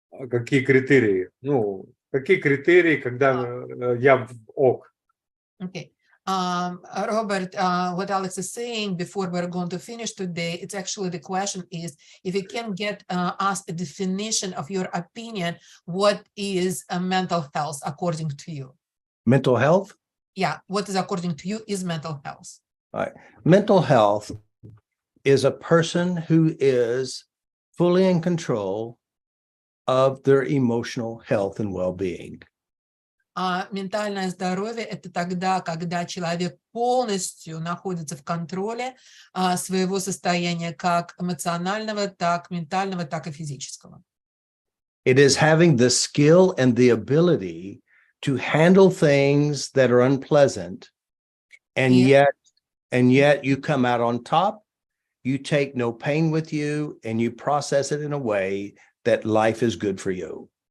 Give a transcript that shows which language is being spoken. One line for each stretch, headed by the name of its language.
Russian: Какие критерии? Ну, какие критерии, когда я в ок?
English: Okay. Robert, what Alex is saying before we're going to finish today, it's actually the question is, if you can get us a definition of your opinion, what is mental health according to you? Mental health? Yeah, what is according to you is mental health? All right. Mental health is a person who is fully in control of their emotional health and well-being.
Russian: Ментальное здоровье – это тогда, когда человек полностью находится в контроле своего состояния, как эмоционального, так ментального, так и физического.
English: It is having the skill and the ability to handle things that are unpleasant, and yet you come out on top, you take no pain with you, and you process it in a way that life is good for you.